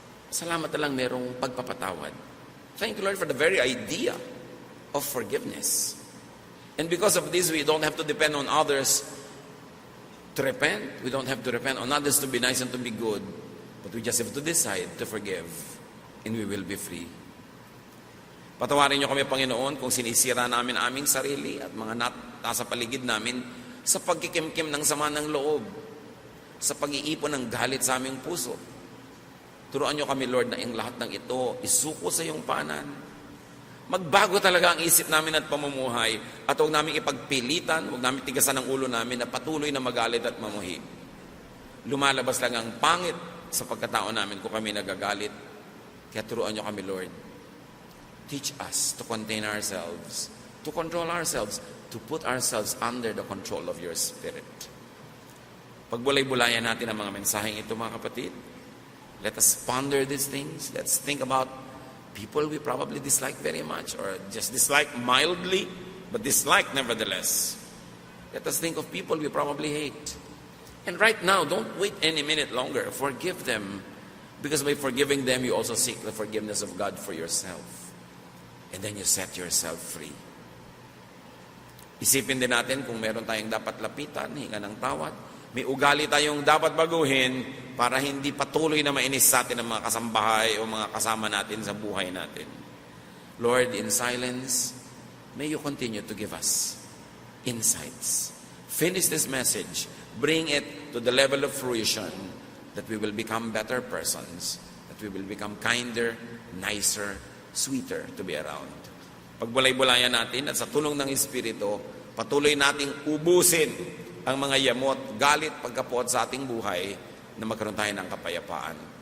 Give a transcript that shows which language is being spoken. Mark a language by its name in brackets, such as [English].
[Filipino] Salamat na lang merong pagpapatawad. [English] Thank you, Lord, for the very idea of forgiveness. And because of this, we don't have to depend on others to repent. We don't have to repent on others to be nice and to be good. But we just have to decide to forgive. And we will be free. [Filipino] Patawarin niyo kami, Panginoon, kung sinisira namin aming sarili at mga nasa paligid namin sa pagkikimkim ng sama ng loob, sa pag-iipon ng galit sa aming puso. Turuan niyo kami, Lord, na ang lahat ng ito isuko sa iyong panan. Magbago talaga ang isip namin at pamumuhay at huwag namin ipagpilitan, huwag namin tigasan ang ulo namin na patuloy na magalit at mamuhi. Lumalabas lang ang pangit sa pagkatao namin kung kami nagagalit. Kaya turuan niyo kami, Lord. [English] Teach us to contain ourselves, to control ourselves, to put ourselves under the control of your Spirit. [Filipino] Pagbulay-bulayan natin ang mga mensaheng ito, mga kapatid. [English] Let us ponder these things. Let's think about people we probably dislike very much or just dislike mildly, but dislike nevertheless. Let us think of people we probably hate. And right now, don't wait any minute longer. Forgive them. Because by forgiving them, you also seek the forgiveness of God for yourself. And then you set yourself free. [Filipino] Isipin din natin kung meron tayong dapat lapitan, hinga ng tawad. May ugali tayong dapat baguhin para hindi patuloy na mainis sa atin ang mga kasambahay o mga kasama natin sa buhay natin. [English] Lord, in silence, may you continue to give us insights. Finish this message. Bring it to the level of fruition that we will become better persons, that we will become kinder, nicer, sweeter to be around. [Filipino] Pagbulay-bulayan natin at sa tulong ng Espiritu, patuloy nating ubusin ang mga yamot, galit, pagkapuot sa ating buhay na magkaroon tayo ng kapayapaan.